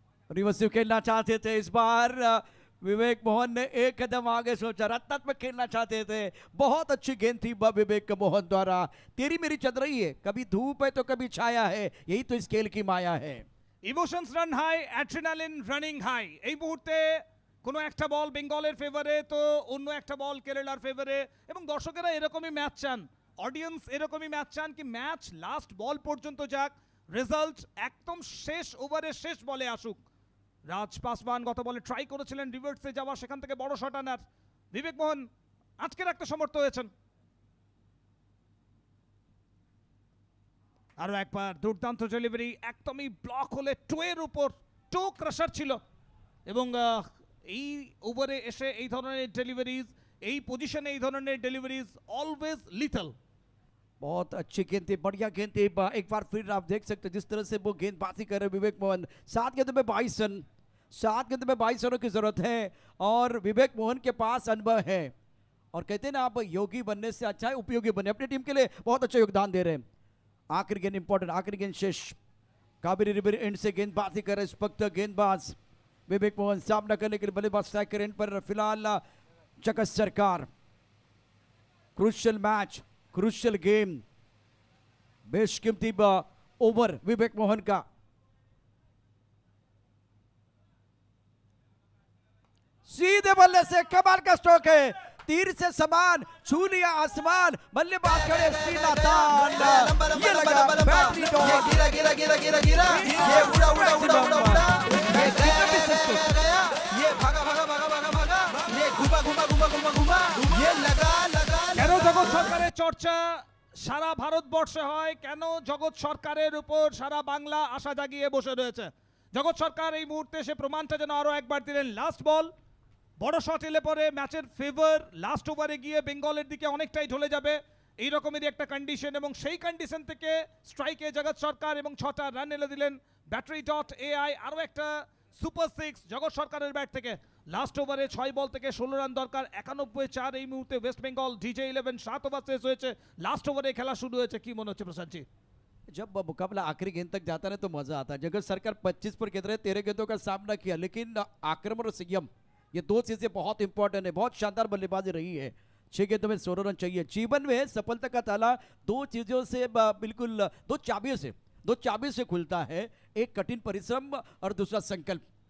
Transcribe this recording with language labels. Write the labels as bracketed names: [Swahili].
[Hindi] रिवर्सिव खेलना चाहते थे इस बार विवेक मोहन ने एक कदम आगे सोचा, रत्नात्मक खेलना चाहते थे। बहुत अच्छी गेंद थी विवेक मोहन द्वारा। तेरी मेरी चल रही है, कभी धूप है तो कभी छाया है, यही तो इस खेल की माया है। [English] Emotions run high, adrenaline running high. [Bangla] এই মুহূর্তে কোনো একটা বল বেঙ্গলের ফেভারে তো অন্য একটা বল কেরালার ফেভারে, এবং দর্শকেরা এরকমই ম্যাচ চান, অডিয়েন্স এরকমই ম্যাচ চান কি ম্যাচ লাস্ট বল পর্যন্ত যাক, রেজাল্ট একদম শেষ ওভারে শেষ বলে আসুক। রাজ পাসওয়ান গত বলে ট্রাই করেছিলেন রিভার্সে যাওয়া, সেখান থেকে বড় শট আনার। বিবেক মোহন আটকে রাখতে সমর্থ হয়েছেন। আরো একবার দুর্দান্ত ডেলিভারি, একদমই ব্লক হলে টোয়ের উপর, টো ক্রাশার ছিল। এবং এই ওভারে এসে এই ধরনের ডেলিভারিজ, এই পজিশনে এই ধরনের ডেলিভারিজ অলওয়েজ লিথল। [Hindi] बहुत अच्छी गेंद थी, बढ़िया गेंद थी। एक बार फिर आप देख सकते हैं जिस तरह से वो गेंदबाजी कर रहे विवेक मोहन। 7 गेंदों में 22 रन, 7 गेंदों में 22 रनों की जरूरत है और विवेक मोहन के पास अनुभव है। और कहते हैं ना, आप योगी बनने से अच्छा है उपयोगी बने। अपनी टीम के लिए बहुत अच्छा योगदान दे रहे हैं। आखिरी गेंद इंपॉर्टेंट, आखिरी गेंद शेष। कावेरी रिवर एंड से गेंदबाजी कर रहे इस वक्त गेंदबाज विवेक मोहन। सामना करने के लिए बल्लेबाज स्ट्राइकर एंड पर फिलहाल जगत सरकार। क्रूशियल मैच, क्रूशियल गेम, बेशकीमती ओवर विवेक मोहन का। सीधे बल्ले से कमाल का स्ट्रोक है, तीर से समान छू लिया आसमान। बल्लेबाज खड़े सीधा तान, ये लगा बैटरी डॉट। ये गिरा गिरा गिरा गिरा गिरा, ये उड़ा उड़ा उड़ा उड़ा उड़ा, ये गया गया गया गया, ये भागा भागा भागा भागा भागा, ये घुमा घुमा घुमा घुमा घुमा, ये लगा लगा। [Bangla] কেন জগৎ সরকারের চর্চা সারা ভারতবর্ষে হয়? কেন জগৎ সরকারের উপর সারা বাংলা আশা জাগিয়ে বসে রয়েছে? জগৎ সরকার এই মুহূর্তে সে প্রমাণটা যেন আরো একবার দিলেন। লাস্ট বল, বড় শট এলে পরে ম্যাচের ফেভার লাস্ট ওভারে গিয়ে বেঙ্গলের দিকে অনেকটাই ঢলে যাবে, এই রকমেরই একটা কন্ডিশন। এবং সেই কন্ডিশন থেকে স্ট্রাইকে জগৎ সরকার এবং 6টা রান এনে দিলেন ব্যাটারি ডট এআই। আরও একটা সুপার 6 জগৎ সরকারের ব্যাট থেকে। লাস্ট ওভারে 6 বল থেকে 16 রান দরকার, 91-4 এই মুহূর্তে ওয়েস্ট বেঙ্গল। ডিজে 11 7 ওভার শেষ হয়েছে, লাস্ট ওভারে খেলা শুরু হয়েছে। কি মনে হচ্ছে প্রশান্ত জি? [Hindi] जब मुकाबला आखिरी गेंद तक जाता है तो मजा आता है। जगत सरकार 25 पर खेल रहे, 13 गेंदों का सामना किया, लेकिन आक्रमण और संयम ये दो चीजें बहुत इंपॉर्टेंट है। बहुत शानदार बल्लेबाजी रही है। 6 गेंदों में 16 रन चाहिए। जीवन में सफलता का ताला दो चीजों से बिल्कुल दो चाबियों से खुलता है, एक कठिन परिश्रम और दूसरा संकल्प।